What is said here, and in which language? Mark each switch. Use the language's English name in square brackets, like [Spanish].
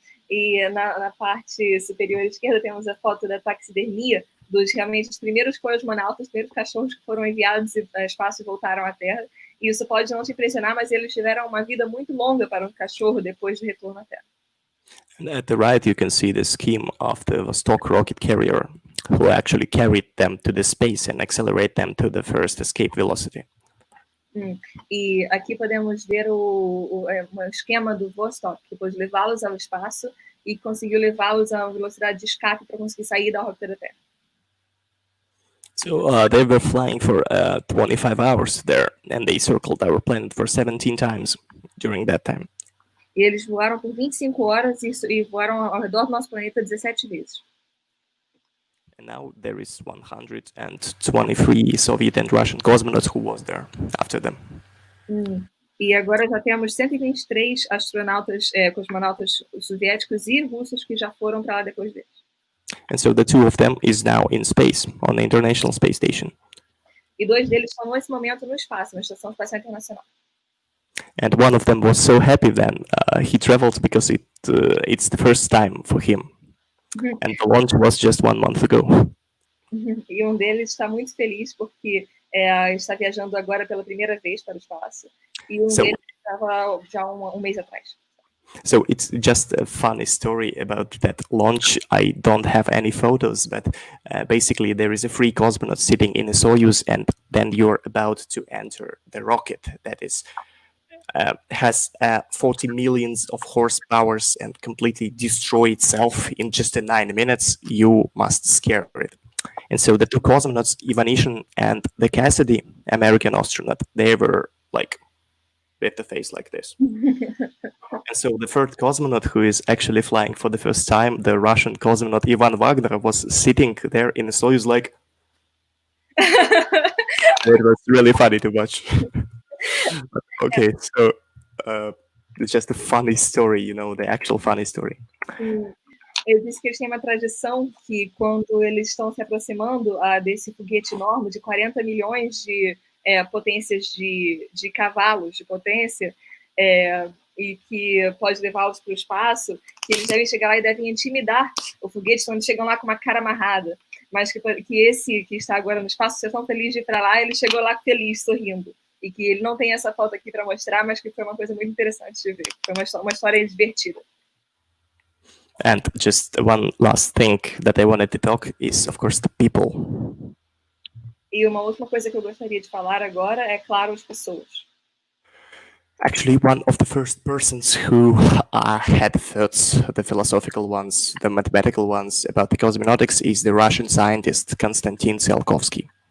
[Portuguese] E na parte superior esquerda temos a foto da taxidermia dos realmente os primeiros cosmonautas, os primeiros cachorros que foram enviados ao espaço e voltaram à Terra. E isso pode não te impressionar, mas eles tiveram uma vida muito longa para um cachorro depois do retorno à Terra. [English] And at the right, you can see the scheme of the Vostok rocket carrier, who actually carried them to the space and accelerate them to the first escape velocity. [Portuguese] E aqui podemos ver o esquema do Vostok, que pôde levá-los ao espaço e conseguiu levá-los a uma velocidade de escape para conseguir sair da órbita da Terra. [English] So they were flying for 25 hours there, and they circled our planet for 17 times during that time. [Portuguese] E eles voaram por 25 horas e voaram ao redor do nosso planeta 17 vezes. [English] And now there is 123 Soviet and Russian cosmonauts who was there after them. [Portuguese] E agora já temos 123 astronautas, cosmonautas soviéticos e russos que já foram para lá depois deles. [English] And so the two of them is now in space on the International Space Station. [Portuguese] E dois deles estão nesse momento no espaço, na Estação Espacial Internacional. [English] And one of them was so happy then he traveled because it's the first time for him. And the launch was just 1 month ago. [Portuguese] E um deles está muito feliz porque está viajando agora pela primeira vez para o espaço. E um deles estava já um mês atrás. [English] So it's just a funny story about that launch. I don't have any photos, but basically there is a free cosmonaut sitting in a Soyuz, and then you're about to enter the rocket that is has 40 millions of horsepowers and completely destroy itself in just 9 minutes. You must scare it. And so the two cosmonauts, Ivanishin and the Cassidy, American astronaut, they were like with the face like this. And so the third cosmonaut, who is actually flying for the first time, the Russian cosmonaut Ivan Wagner, was sitting there in a Soyuz like it was really funny to watch. Okay, so it's just a funny story, you know, the actual funny story. [Portuguese] Eu disse que eles têm uma tradição que quando eles estão se aproximando desse foguete enorme de 40 milhões de potências de cavalos de potência e que pode levá-los para o espaço, que eles devem chegar lá e devem intimidar o foguete, então eles chegam lá com uma cara amarrada, mas que esse que está agora no espaço, você é tão feliz de ir para lá, ele chegou lá feliz, sorrindo. E que ele não tem essa foto aqui para mostrar, mas que foi uma coisa muito interessante de ver. Foi uma história divertida. [English] And just one last thing that I wanted to talk is, of course, the people. [Portuguese] E uma última coisa que eu gostaria de falar agora é, claro, as pessoas. [English] Actually, one of the first persons who had thoughts, the philosophical ones, the mathematical ones, about the cosmonautics is the Russian scientist Konstantin Tsiolkovsky.